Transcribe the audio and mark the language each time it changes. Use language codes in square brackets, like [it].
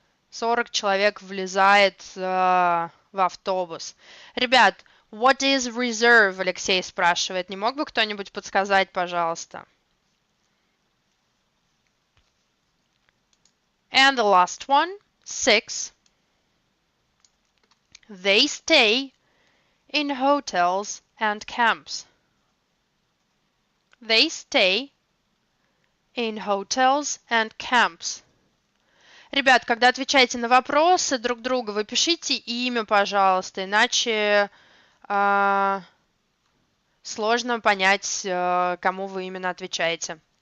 [ru] 40 человек влезает в автобус. [en] Ребят, what is reserve? [ru] Алексей спрашивает. Не мог бы кто-нибудь подсказать, пожалуйста? [en] And the last one, 6. They stay in hotels and camps. They stay in hotels and camps. [ru] Ребят, когда отвечаете на вопросы друг друга, вы пишите имя, пожалуйста, иначе сложно понять, кому вы именно отвечаете.